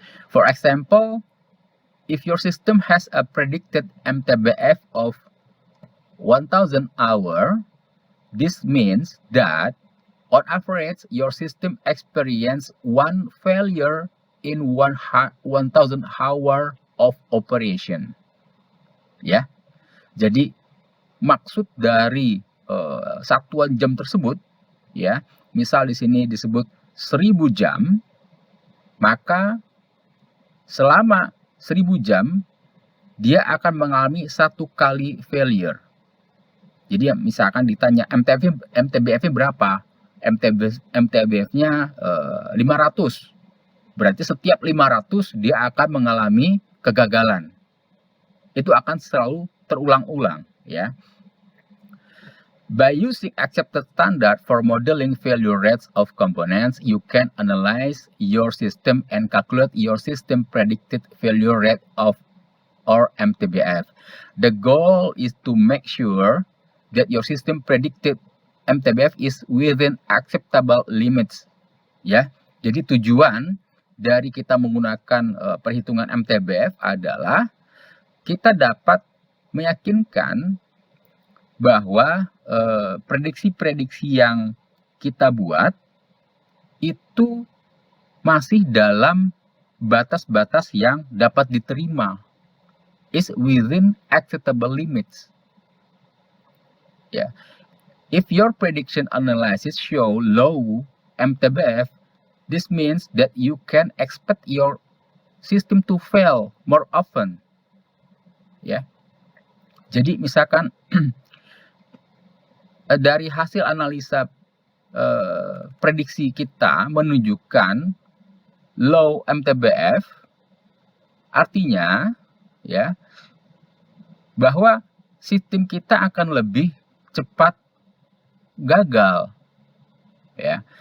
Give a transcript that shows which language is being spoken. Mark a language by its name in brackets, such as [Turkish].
[English] For example, if your system has a predicted MTBF of 1000 hour, this means that on average your system experience one failure in 1000 hour of operation, ya. [Indonesian] Jadi maksud dari satuan jam tersebut, ya, misal di sini disebut 1000 jam, maka selama 1000 jam dia akan mengalami 1 kali failure. Jadi misalkan ditanya MTBF-nya berapa? MTBF-nya 500. Berarti setiap 500 dia akan mengalami kegagalan. Itu akan selalu terulang-ulang, ya. [English] By using accepted standard for modeling failure rates of components, you can analyze your system and calculate your system predicted failure rate of or MTBF. The goal is to make sure that your system predicted MTBF is within acceptable limits. [Indonesian] Ya, jadi tujuan dari kita menggunakan perhitungan MTBF adalah kita dapat meyakinkan bahwa prediksi-prediksi yang kita buat itu masih dalam batas-batas yang dapat diterima, [English] is within acceptable limits. Yeah. If your prediction analysis show low MTBF, this means that you can expect your system to fail more often. [Indonesian] Ya. Jadi misalkan dari hasil analisa prediksi kita menunjukkan low MTBF, artinya ya bahwa sistem kita akan lebih cepat gagal, ya.